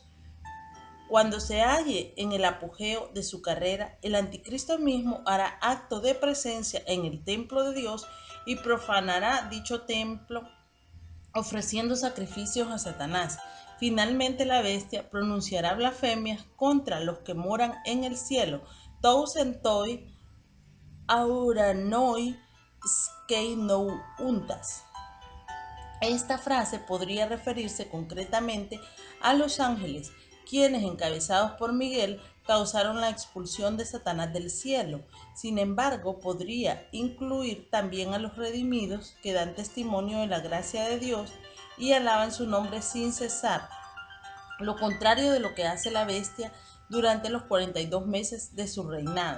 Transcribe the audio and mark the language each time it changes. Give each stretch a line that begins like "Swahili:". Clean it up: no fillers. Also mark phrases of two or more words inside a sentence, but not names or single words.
Spanish: Cuando se halle en el apogeo de su carrera, el anticristo mismo hará acto de presencia en el templo de Dios y profanará dicho templo ofreciendo sacrificios a Satanás. Finalmente la bestia pronunciará blasfemias contra los que moran en el cielo.
Greek: τοὺς ἐν τῷ οὐρανῷ σκηνοῦντας.
Spanish: Esta frase podría referirse concretamente a los ángeles, quienes, encabezados por Miguel, causaron la expulsión de Satanás del cielo. Sin embargo, podría incluir también a los redimidos que dan testimonio de la gracia de Dios y alaban su nombre sin cesar, lo contrario de lo que hace la bestia durante los 42 meses de su reinado.